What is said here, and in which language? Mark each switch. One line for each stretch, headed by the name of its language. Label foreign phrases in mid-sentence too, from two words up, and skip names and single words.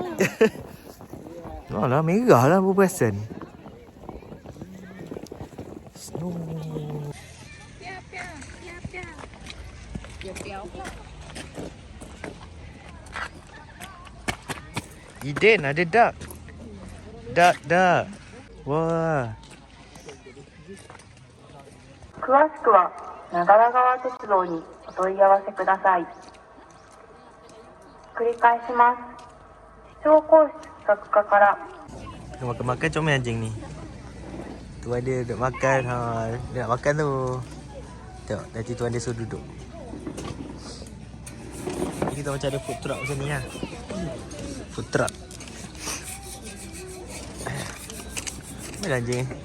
Malay: Oh lah, merah lah berperasan. Snow. Eden, ada duck. Duck. Wah.
Japanese: 詳しくは長良川鉄道にお問い合わせください。繰り返します。視聴講室企画課から
Malay: Makan-makan comel anjing ni. Tu ada duduk makan. Dia nak makan tu. Tengok, nanti tuan dia suruh duduk. Ni kita macam ada
English: food truck
Malay: macam ni lah.
English: Food truck.
Malay: Mana anjing ni?